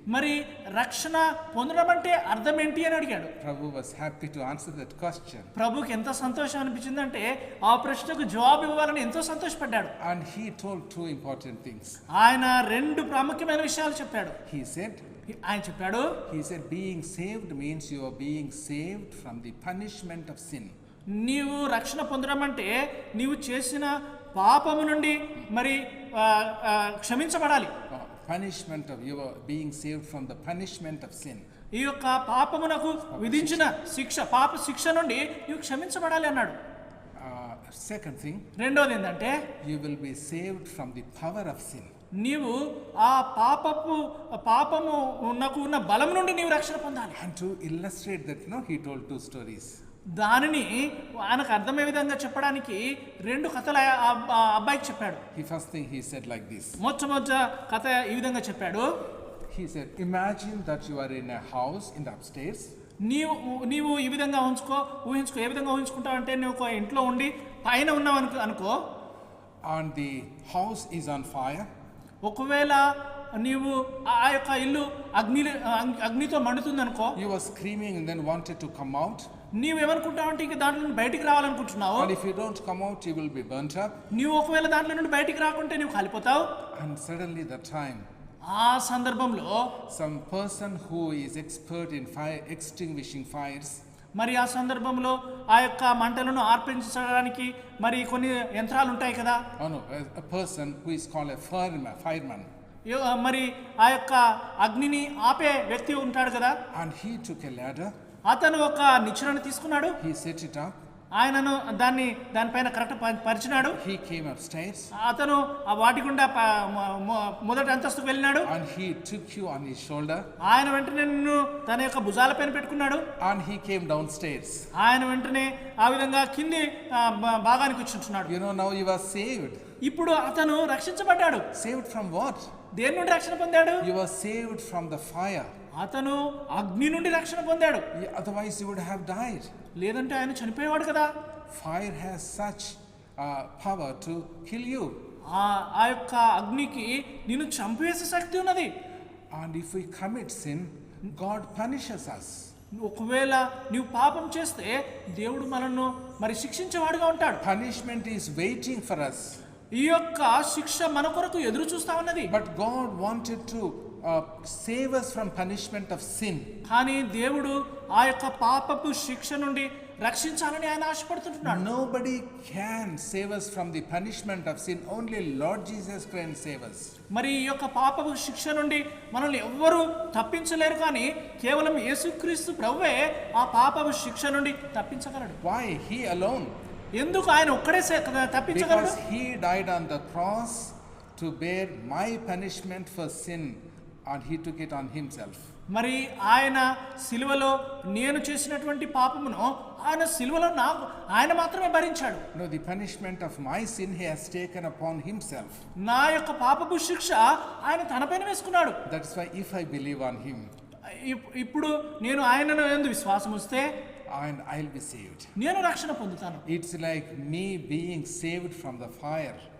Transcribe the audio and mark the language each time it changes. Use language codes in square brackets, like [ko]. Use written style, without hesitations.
[te] మరి రక్షణ పొందడం అంటే అర్థం ఏంటి అని అడిగాడు. [en] Prabhu was happy to answer that question. [te] ప్రభుకి ఎంత సంతోషం అనిపించిందంటే ఆ ప్రశ్నకు జవాబు ఇవ్వాలని ఎంతో సంతోషపడ్డాడు. [en] And he told two important things. [te] ఆయన రెండు ప్రాముఖ్యమైన విషయాలు చెప్పాడు. ఆయన చెప్పాడు, [en] he said being saved means you are being saved from the punishment of sin. [te] నీవు రక్షణ పొందడం అంటే నీవు చేసిన పాపము నుండి మరి క్షమించబడాలి. [en] punishment of your being saved from the punishment of sin. [te] ఈ యొక్క పాపమునకు విధించిన శిక్ష, పాప శిక్ష నుండి నీవు క్షమించబడాలి అన్నాడు. [en] Second thing, [te] రెండోది ఏంటంటే [en] you will be saved from the power of sin. [te] నీవు ఆ పాపము నాకు ఉన్న బలం నుండి నీవు రక్షణ పొందాలి. [en] And to illustrate that, he told two stories. [te] దానిని ఆయనకు అర్థమయ్యే విధంగా చెప్పడానికి రెండు కథలు ఆ అబ్బాయికి చెప్పాడు. [en] First thing he said like this. [te] మొట్టమొదట కథ ఈ విధంగా చెప్పాడు. [en] He said, imagine that you are in a house in the upstairs. [te] నీవు ఈ విధంగా ఊహించుకో. ఏ విధంగా ఊహించుకుంటావు అంటే నువ్వు ఒక ఇంట్లో ఉండి పైన ఉన్నావు అనుకో. [en] And the house is on fire. [te] ఒకవేళ నీవు ఆ యొక్క ఇల్లు అగ్నితో మండుతుంది అనుకో. [en] You were screaming and then wanted to come out. [te] నీవేమనుకుంటావు అంటే ఇంక దాంట్లో నుండి బయటికి రావాలనుకుంటున్నావు. [en] And if you don't come out, you will be burnt up. [te] నీవు ఒకవేళ దాంట్లో నుండి బయటికి రాకుంటే నీవు కాలిపోతావు. [en] And suddenly that time, [te] ఆ సందర్భంలో [en] some person who is expert in fire extinguishing fires, [te] మరి ఆ సందర్భంలో ఆ యొక్క మంటలను ఆర్పించడానికి మరి కొన్ని యంత్రాలు ఉంటాయి కదా. [en] a person who is called a fireman. [te] మరి ఆ యొక్క అగ్నిని ఆపే వ్యక్తి ఉంటాడు కదా. [en] And he took a ladder. [te] అతను ఒక నిచ్చెనను తీసుకున్నాడు. [en] He set it up. [te] ఆయనను దానిపైన కరెక్ట్ పరిచినాడు. [en] He came upstairs. [te] అతను ఆ వాటి గుండా మొదటి అంతస్తుకు వెళ్ళినాడు. [en] And he took you on his shoulder. [te] ఆయన వెంటనే నిన్ను తన యొక్క భుజాలపైన పెట్టుకున్నాడు. [en] And he came downstairs. [te] ఆయన వెంటనే ఆ విధంగా కింది భాగానికి కూర్చుంటున్నాడు. [en] Now you are saved. [te] ఇప్పుడు అతను రక్షించబడ్డాడు. [en] Saved from what? [te] దేని నుండి రక్షణ పొందాడు? [en] You were saved from the fire. [te] అతను అగ్ని నుండి రక్షణ పొందాడు. [en] Otherwise you would have died. [te] లేదంటే ఆయన చనిపోయేవాడు కదా. [en] Fire has such power to kill you. [te] ఆ యొక్క అగ్నికి నిన్ను చంపేసే శక్తి ఉన్నది. [en] And if we commit sin, God punishes us. [te] ఒకవేళ నీవు పాపం చేస్తే దేవుడు మనల్ని మరి శిక్షించేవాడుగా ఉంటాడు. [en] Punishment is waiting for us. [te] ఈ యొక్క శిక్ష మన కొరకు ఎదురు చూస్తా ఉన్నది. [en] But God wanted to save us from punishment of sin. [te] కానీ దేవుడు ఆ యొక్క పాపపు శిక్ష నుండి రక్షించాలని ఆయన ఆశపడుతున్నాడు. [en] Nobody can save us from the punishment of sin. Only Lord Jesus can save us. [te] మరి ఈ యొక్క పాపపు శిక్ష నుండి మనల్ని ఎవ్వరూ తప్పించలేరు, కానీ కేవలం యేసుక్రీస్తు ప్రభువే ఆ పాపపు శిక్ష నుండి తప్పించగలడు. [en] Why? He alone. [te] ఎందుకు ఆయన ఒక్కడే తప్పించగలడు? [en] Because he died on the cross to bear my punishment for sin, and he took it on himself. [te] మరి ఆయన సిలువలో నేను చేసినటువంటి పాపమును ఆయన సిలువలో ఆయన మాత్రమే భరించాడు. [en] No, the punishment of my sin he has taken upon himself. [te] నా యొక్క పాపపు శిక్ష ఆయన తనపైన వేసుకున్నాడు. [en] That's why if I believe on him, [te] ఇప్పుడు నేను ఆయనను యందు విశ్వాసం ఉంచితే [en] and I'll be saved. [te] నేను రక్షణ పొందుతాను. [en] It's like me being saved from the fire.